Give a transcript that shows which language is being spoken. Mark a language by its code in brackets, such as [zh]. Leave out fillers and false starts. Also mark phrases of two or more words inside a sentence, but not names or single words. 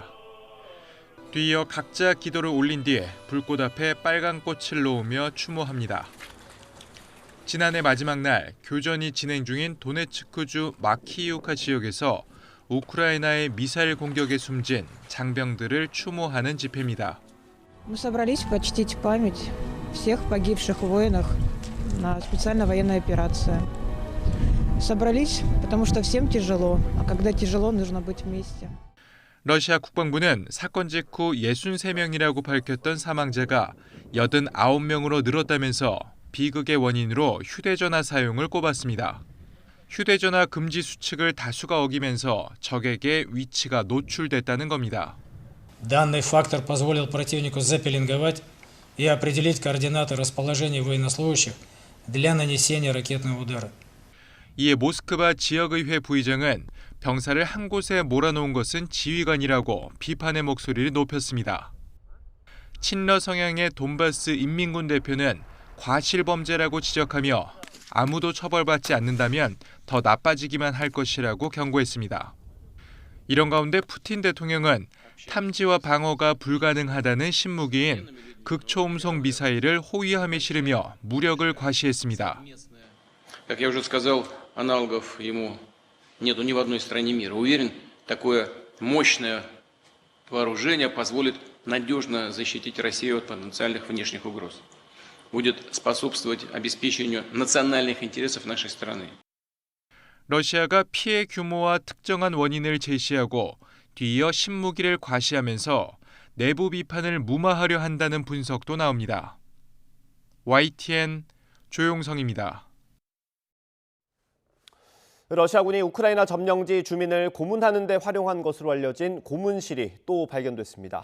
[ko] 뒤이어 각자 기도를 올린 뒤에 불꽃 앞에 빨간 꽃을 놓으며 추모합니다. 지난해 마지막 날 교전이 진행 중인 도네츠크주 마키이우카 지역에서 우크라이나의 미사일 공격에 숨진 장병들을 추모하는 집회입니다. [ru] Мы собрались почтить память всех погибших воинов на специальной военной операции. Собрались, потому что всем тяжело, а когда тяжело, нужно быть вместе. [ko] 러시아 국방부는 사건 직후 63명이라고 밝혔던 사망자가 89명으로 늘었다면서 비극의 원인으로 휴대전화 사용을 꼽았습니다. 휴대전화 금지 수칙을 다수가 어기면서 적에게 위치가 노출됐다는 겁니다. [ru] Данный фактор позволил противнику запеленговать и определить координаты расположения военнослужащих для нанесения ракетного удара. [ko] 이에 모스크바 지역의회 부의장은 병사를 한 곳에 몰아놓은 것은 지휘관이라고 비판의 목소리를 높였습니다. 친러 성향의 돈바스 인민군 대표는 과실범죄라고 지적하며 아무도 처벌받지 않는다면 더 나빠지기만 할 것이라고 경고했습니다. 이런 가운데 푸틴 대통령은 탐지와 방어가 불가능하다는 신무기인 극초음속 미사일을 호위함에 실으며 무력을 과시했습니다. [ru] Как я уже сказал, аналогов ему нету ни в одной стране мира. Уверен, такое мощное вооружение позволит надежно защитить Россию от потенциальных внешних угроз. Будет способствовать обеспечению национальных интересов нашей страны. [ko] 러시아가 피해 규모와 특정한 원인을 제시하고 뒤이어 신무기를 과시하면서 내부 비판을 무마하려 한다는 분석도 나옵니다. YTN 조용성입니다. 러시아군이 우크라이나 점령지 주민을 고문하는 데 활용한 것으로 알려진 고문실이 또 발견됐습니다.